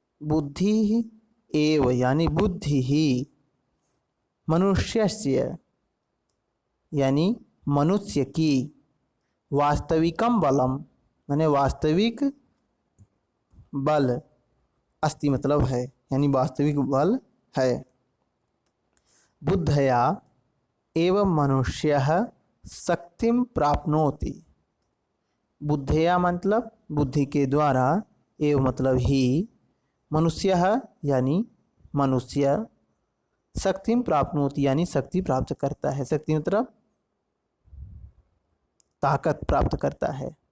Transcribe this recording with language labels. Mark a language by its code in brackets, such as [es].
[hi] बुद्धि एव यानी बुद्धि ही, मनुष्यस्य यानी मनुष्य की, [sa] वास्तविकम बलम [hi] माने वास्तविक बल, अस्ति मतलब है यानी वास्तविक बल है। [sa] बुद्धया एवं मनुष्यः शक्तिं प्राप्नोति। [hi] बुद्धया मतलब बुद्धि के द्वारा, एवं मतलब ही, मनुष्यः यानी मनुष्य, [sa] शक्तिं प्राप्नोति [hi] यानी शक्ति प्राप्त करता है। शक्ति मतलब ताकत प्राप्त करता है।